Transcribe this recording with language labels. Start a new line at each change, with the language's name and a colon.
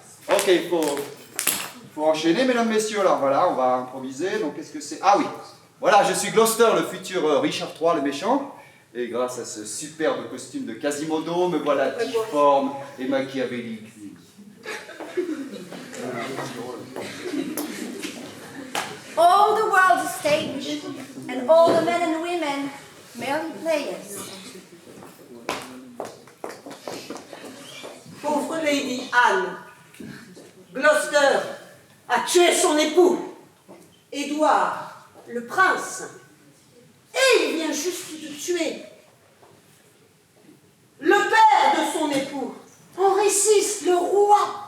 French: Ok, faut enchaîner, mesdames, messieurs. Alors voilà, on va improviser. Donc, qu'est-ce que c'est? Ah oui. Voilà, je suis Gloucester, le futur Richard III, le méchant. Et grâce à ce superbe costume de Quasimodo, me voilà difforme et machiavélique.
English: All the world is stage, and all the men and women merely players.
French: Pauvre Lady Anne, Gloucester a tué son époux, Édouard, le prince, et il vient juste de tuer le père de son époux, Henri VI, le roi.